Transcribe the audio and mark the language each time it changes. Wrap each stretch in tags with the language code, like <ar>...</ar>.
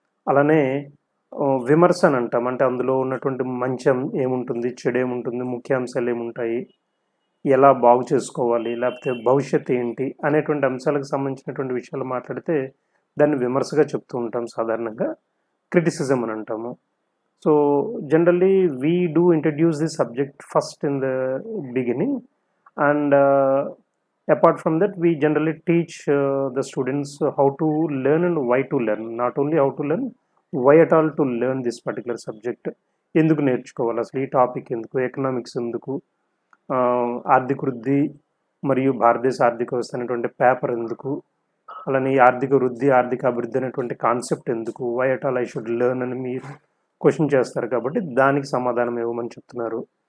<te>అలానే విమర్శ అని అంటాం, అంటే అందులో ఉన్నటువంటి మంచి ఏముంటుంది, చెడు ఏముంటుంది, ముఖ్యాంశాలు ఏముంటాయి, ఎలా బాగు చేసుకోవాలి, లేకపోతే భవిష్యత్తు ఏంటి అనేటువంటి అంశాలకు సంబంధించినటువంటి విషయాలు మాట్లాడితే దాన్ని విమర్శగా చెప్తూ ఉంటాం, సాధారణంగా క్రిటిసిజం అని అంటాము.</te> <en>So generally we do introduce this subject first in the beginning, and apart from that we generally teach the students how to learn and why to learn. Not only how to learn, why at all to learn this particular subject.</en> <te>ఎందుకు నేర్చుకోవాలి, అసలు ఈ topic ఎందుకు, economics ఎందుకు, ఆర్థిక వృద్ధి మరియు భారతదేశ ఆర్థిక వ్యవస్థ అనేటువంటి పేపర్ ఎందుకు, అలానే ఈ ఆర్థిక వృద్ధి ఆర్థిక అభివృద్ధి అనేటువంటి కాన్సెప్ట్ ఎందుకు,</te> <en>why at all I should learn</en> <te>అని మీరు క్వశ్చన్ చేస్తారు కాబట్టి దానికి సమాధానం ఇవ్వమని చెప్తున్నారు.</te>